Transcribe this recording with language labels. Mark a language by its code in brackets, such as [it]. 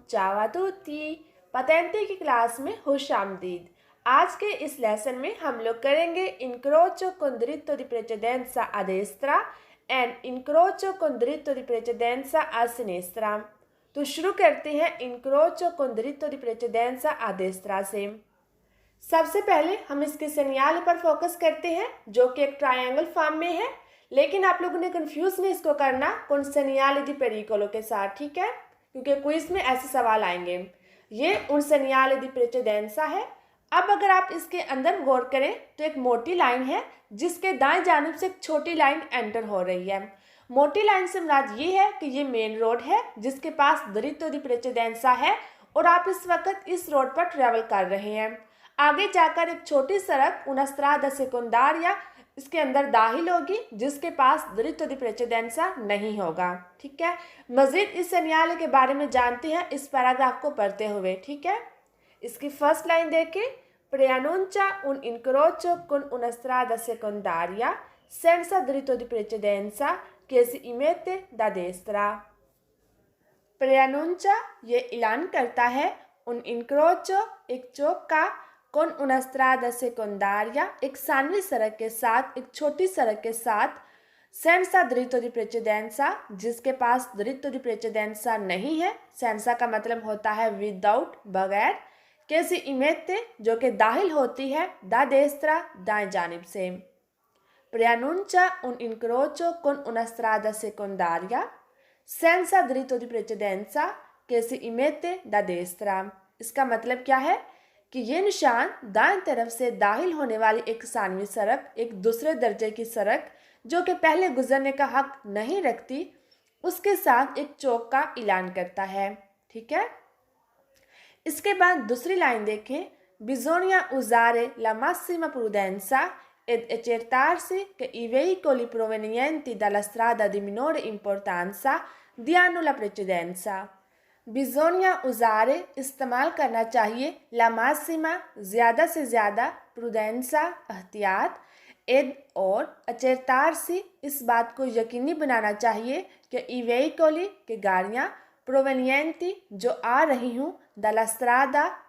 [it] चावा तुती पतेंते [hi] की क्लास में खुश आमदीद। आज के इस लेसन में हम लोग करेंगे [it] incrocio con diritto di precedenza a destra [en] and [it] incrocio con diritto di precedenza a sinistra। [hi] तो शुरू करते हैं [it] incrocio con diritto di precedenza a destra [hi] से। सबसे पहले हम इसके सेनियाल पर फोकस करते हैं जो कि एक ट्रायंगल फॉर्म में है, लेकिन आप लोगों ने कंफ्यूज नहीं इसको करना [it] कौन सेनियाल दी पेरिकोलो [hi] के साथ, ठीक है, क्योंकि क्विज में ऐसे सवाल आएंगे। ये [it] उन सेनियाल दी प्रेचेडेंसा [hi] है। अब अगर आप इसके अंदर गौर करें तो एक मोटी लाइन है जिसके दाएं जानिब से एक छोटी लाइन एंटर हो रही है। मोटी लाइन से मुराद ये है कि ये मेन रोड है जिसके पास [it] diritto di precedenza [hi] है और आप इस वक्त इस रोड पर ट्रेवल कर रहे हैं। आगे जाकर एक छोटी सड़क [it] una strada secondaria [hi] इसके अंदर दाखिल होगी जिसके पास [it] diritto di precedenza [hi] नहीं होगा, ठीक है। मजीद इस सेनियाले के बारे में जानते हैं इस पैराग्राफ को पढ़ते हुए, ठीक है। [it] इसकी फर्स्ट लाइन देखें, preannuncia un incrocio con una strada secondaria senza diritto di precedenza che si immette da destra। preannuncia [hi] ये ऐलान करता है [it] un incrocio [hi] एक चौक का [it] con una strada secondaria [hi] एक सानवी सड़क के साथ, एक छोटी सड़क के साथ, [it] senza diritto di precedenza [hi] जिसके पास [it] diritto di precedenza [hi] नहीं है। senza का मतलब होता है without बगैर, [it] che si immette [hi] जो कि दाखिल होती है [it] da destra [hi] दाएं जानिब से। [it] preannuncia un incrocio con una strada secondaria senza diritto di precedenza che si immette da destra। [hi] इसका मतलब क्या है कि ये निशान दाएं तरफ से दाखिल होने वाली एक सानवी सड़क, एक दूसरे दर्जे की सड़क जो कि पहले गुजरने का हक नहीं रखती, उसके साथ एक चौक का ऐलान करता है, ठीक है। [it] इसके बाद दूसरी लाइन देखें, bisogna usare la massima prudenza ed accertarsi che i veicoli provenienti dalla strada di minore importanza diano la precedenza। bisogna usare [hi] इस्तेमाल करना चाहिए, [it] la massima [hi] ज़्यादा से ज़्यादा, prudenza एहतियात, [it] ed [hi] और [it] accertarsi [hi] इस बात को यकीनी बनाना चाहिए कि [it] i veicoli [hi] के गाड़ियाँ [it] provenienti [hi] जो आ रही हूँ [it] dalla strada